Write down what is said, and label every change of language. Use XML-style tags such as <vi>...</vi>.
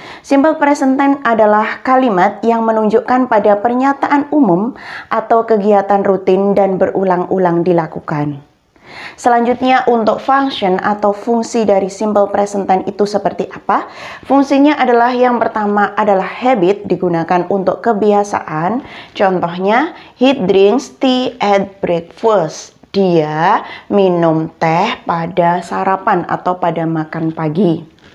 <id>Simple present tense adalah kalimat yang menunjukkan pada pernyataan umum atau kegiatan rutin dan berulang-ulang dilakukan. Selanjutnya untuk function atau fungsi dari simple present tense itu seperti apa? Fungsinya adalah yang pertama adalah habit, digunakan untuk kebiasaan. Contohnya,</id> <en>he drinks tea at breakfast.</en> <id>Dia minum teh pada sarapan atau pada makan pagi.</id>